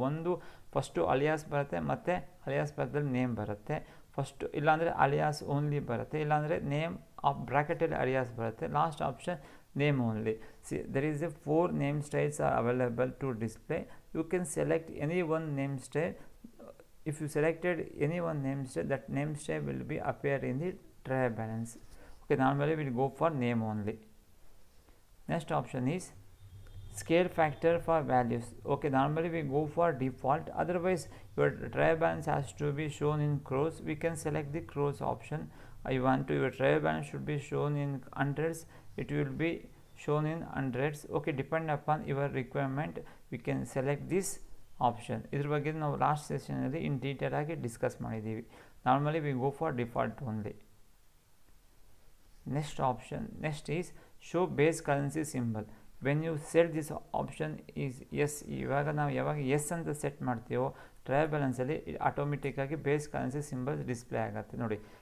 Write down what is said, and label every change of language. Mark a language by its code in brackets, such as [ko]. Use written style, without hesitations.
[kn] ಒಂದು first alias ಬರುತ್ತೆ, ಮತ್ತು ಅಲಿಯಾಸ್ ಪಕ್ಕದಲ್ಲಿ ನೇಮ್ ಬರುತ್ತೆ. ಫಸ್ಟು ಇಲ್ಲಾಂದರೆ ಅಲಿಯಾಸ್ ಓನ್ಲಿ ಬರುತ್ತೆ, ಇಲ್ಲಾಂದರೆ ನೇಮ್ ಆಫ್ ಬ್ರ್ಯಾಕೆಟಲ್ಲಿ ಅಲಿಯಾಸ್ ಬರುತ್ತೆ. [en] Last option name only. See there is a 4 name styles are available to display. You can select any one name style. If you selected any one name style, that name style will be appear in the trial balance. Okay, normally we will go for name only. Next option is scale factor for values. Okay, normally we go for default, otherwise your trial balance has to be shown in crores. We can select the crores option. I want to your trial balance should be shown in hundreds, it will be shown in hundreds. Okay, depend upon your requirement we can select this option. [kn] ಇದ್ರ ಬಗ್ಗೆ ನಾವು last ಸೆಷನಲ್ಲಿ in detail ಆಗಿ discuss ಮಾಡಿದ್ದೀವಿ. [en] Normally we go for default only. Next is [kn] show base currency symbol. [en] when you set this option is yes, [kn] ಇವಾಗ ನಾವು ಯಾವಾಗ S ಅಂತ set ಮಾಡ್ತೀವೋ ಟ್ರಯಲ್ ಬ್ಯಾಲೆನ್ಸಲ್ಲಿ ಆಟೋಮೆಟಿಕ್ಕಾಗಿ ಬೇಸ್ ಕರೆನ್ಸಿ ಸಿಂಬಲ್ ಡಿಸ್ಪ್ಲೇ ಆಗುತ್ತೆ ನೋಡಿ.